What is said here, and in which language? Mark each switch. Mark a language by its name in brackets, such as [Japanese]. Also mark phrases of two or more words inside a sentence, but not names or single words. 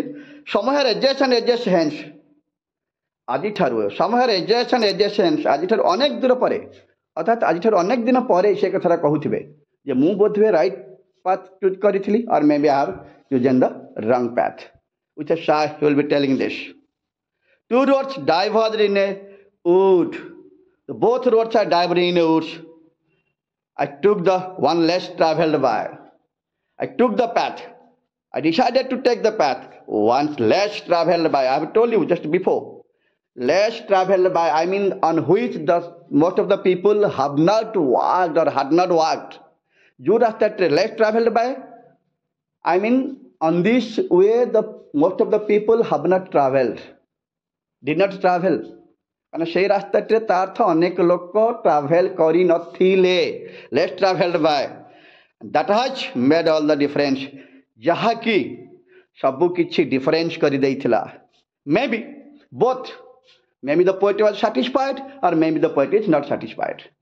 [Odia] ସମୟର [English] ages and ages hence, [Odia] ଆଜିଠାରୁ ସମୟର [English] ages and ages hence, [Odia] ଆଜିଠାରୁ ଅନେକ ଦୂର ପରେ ଅର୍ଥାତ୍ ଆଜିଠାରୁ ଅନେକ ଦିନ ପରେ ସେ କଥାଟା କହୁଥିବେ ଯେ ମୁଁ ବୋଧହୁଏ [English] right path choose [Odia] କରିଥିଲି [English] or may be I have chosen the wrong path. with a sigh he will be telling this. Two roads diverged in a wood. Both roads are diverging in a woods. I took the one less traveled by. I took the path. I decided to take the path once less traveled by. I have told you just before. Less traveled by, I mean on which the most of the people have not walked or had not walked. [Hindi] जो रास्ता [English] less traveled by, I mean on this way the most of the people have not traveled. Did not travel. [Odia] କାରଣ ସେଇ ରାସ୍ତାଟିରେ ତା ଅର୍ଥ ଅନେକ ଲୋକ ଟ୍ରାଭେଲ କରିନଥିଲେ। [English] less traveled by, that has made all the difference, [Odia] ଯାହାକି ସବୁକିଛି ଡିଫରେନ୍ସ କରିଦେଇଥିଲା। [English] may be both, may be the poet was satisfied or may be the poet is not satisfied.